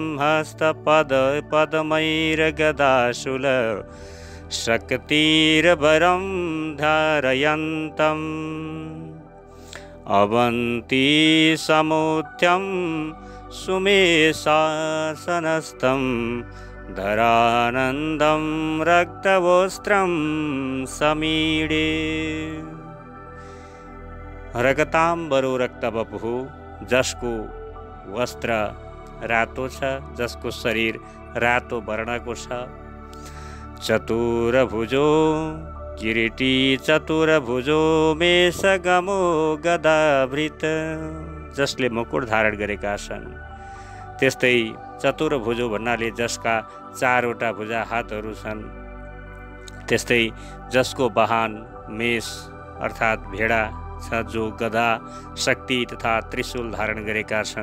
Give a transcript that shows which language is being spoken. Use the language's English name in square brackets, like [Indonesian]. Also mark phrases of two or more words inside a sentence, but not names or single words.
[Sanskrit] हस्तपदपद्मैर्गदाशूल शक्तिर्वरं धारयन्तम् अवन्ती समुत्यं सुमेशासनस्थं धरानन्दं रक्तवस्त्रं समीडे। रक्ताम्बरो रक्तबपुः, [Nepali] जसको वस्त्र रातो छ, जसको शरीर रातो वर्णको छ। [Sanskrit] चतुर्भुजो किरीटी चतुर्भुजो मेषगमो गदावृत, [Nepali] जसले मुकुट धारण गरेका छन्। त्यस्तै चतुर्भुजो भन्नाले जसका चारवटा भुजा हातहरू छन्। त्यस्तै जसको वाहन मेष अर्थात् भेडा छ, जो गदा, शक्ति तथा त्रिशूल धारण गरेका छन्।